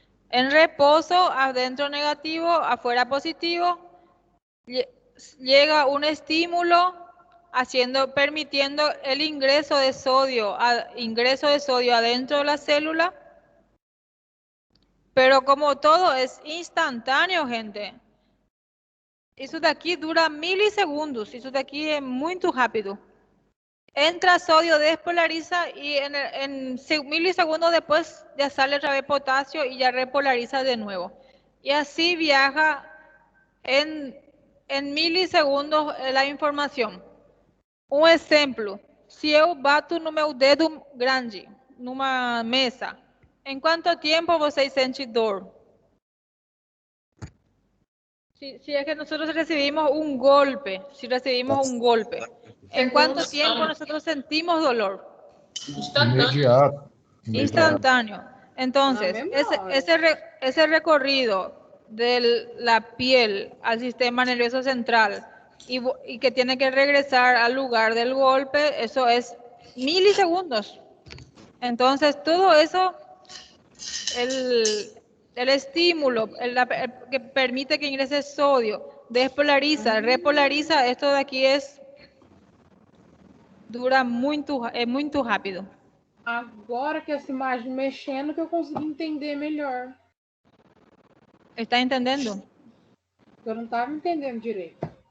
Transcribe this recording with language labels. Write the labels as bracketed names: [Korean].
[Spanish] En reposo, adentro negativo, afuera positivo, llega un estímulo permitiendo el ingreso de sodio adentro de la célula, pero como todo es instantáneo, gente. [Portuguese] Isso daqui dura milisegundos, isso daqui é muito rápido. [Spanish] Entra sodio, despolariza y en milisegundos después ya sale otra vez potasio y ya repolariza de nuevo. Y así viaja en milisegundos la información. [Portuguese] Um exemplo, se eu bato no meu dedo grande, numa mesa, em quanto tempo vocês sentem dor? [Spanish] Si es que nosotros recibimos un golpe, ¿en cuánto tiempo nosotros sentimos dolor? [Portuguese] Imediato. [Spanish] Instantáneo. Entonces, ese recorrido de la piel al sistema nervioso central y que tiene que regresar al lugar del golpe, eso es milisegundos. Entonces, todo eso, el estímulo que permite que ingrese sodio, despolariza, repolariza, esto de aquí [Portuguese] dura muito rápido. Agora que essa imagem mexendo que eu consegui entender melhor. ¿Está entendendo? Eu não estava entendendo direito.